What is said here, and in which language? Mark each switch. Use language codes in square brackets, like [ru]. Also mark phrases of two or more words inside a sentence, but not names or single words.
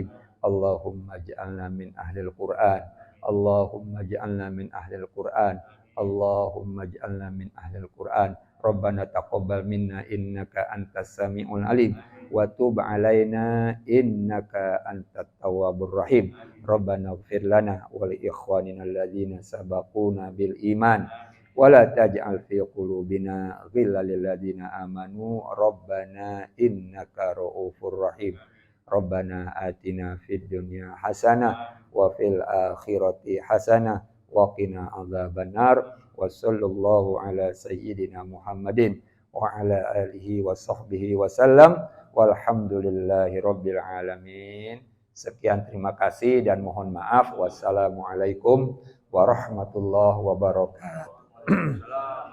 [ar] اللهم اجعلنا من أهل القرآن. اللهم اجعلنا من أهل القرآن. اللهم اجعلنا من أهل القرآن. ربنا تقبل منا إنك أنت السميع العليم وتب علينا إنك أنت التواب الرحيم. ربنا اغفر لنا ولإخواننا الذين سبقونا بالإيمان ولا تجعل في قلوبنا غلا للذين آمنوا ربنا إنك رءوف رحيم. ربنا آتنا في الدنيا حسنة وفي الآخرة حسنة وقنا عذاب النار. وصلى الله على سيدنا محمد وعلى آله وصحبه وسلم. والحمد لله رب العالمين. [id] Sekian, terima kasih dan mohon maaf. [ar] والسلام عليكم ورحمة الله وبركاته.